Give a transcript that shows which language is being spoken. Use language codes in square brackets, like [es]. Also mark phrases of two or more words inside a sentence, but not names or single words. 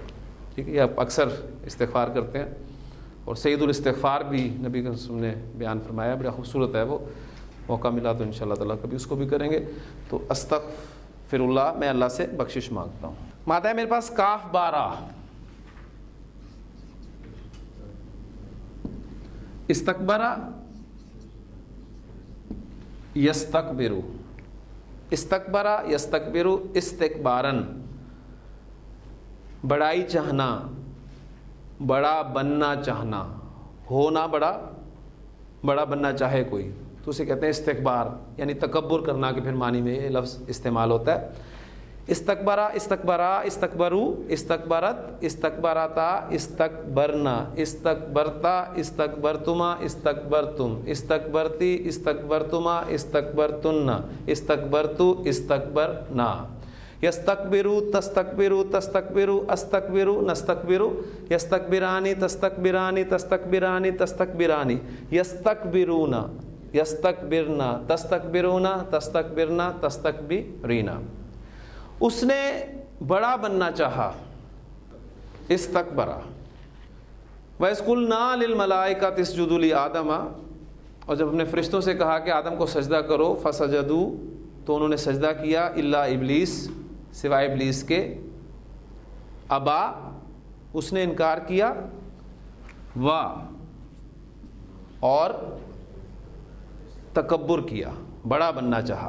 [ur] ٹھیک ہے، یہ آپ اکثر استغفار کرتے ہیں، اور [ar] سید الاستغفار [ur] بھی نبی کے رسول نے بیان فرمایا، بڑا خوبصورت ہے وہ. موقع ملا تو [ar] انشاءاللہ تعالیٰ [ur] کبھی اس کو بھی کریں گے. تو [ar] استغفر اللہ، [ur] میں اللہ سے بخشش مانگتا ہوں. مادہ ہے میرے پاس کاف بارہ. [ar] استکبرا یستکبرو، استکبرا یستکبرو استکبارن. [ur] بڑائی چاہنا، بڑا بننا چاہنا، ہونا بڑا بننا چاہے کوئی تو اسے کہتے ہیں استکبار، یعنی تکبر کرنا کے پھر معنی میں یہ لفظ استعمال ہوتا ہے. [ar] استکبرا استکبرا استکبرو استکبرت استکبرتا استکبرنا استکبرتا استکبرتما استکبرتم استکبرتی استکبرتما استکبرتن استکبرتو استکبرنا. یستکبرو تستکبرو تستکبرو استکبرو نستکبرو یستکبرانی تستکبرانی تستکبرانی تستکبرانی یستکبرونا یستکبرنا تستکبرونا تستکبرنا تستکبرینا. [ur] اس نے بڑا بننا چاہا، استکبرا. [ar] وَإِذْ قُلْنَا لِلْمَلَائِكَةِ اسْجُدُوا لِآدَمَ، [ur] اور جب ہم نے فرشتوں سے کہا کہ آدم کو سجدہ کرو، فَسَجَدُوا، تو انہوں نے سجدہ کیا، [ar] اِلَّا ابلیس، [ur] سوائے ابلیس کے، ابا، اس نے انکار کیا، اور تکبر کیا، بڑا بننا چاہا.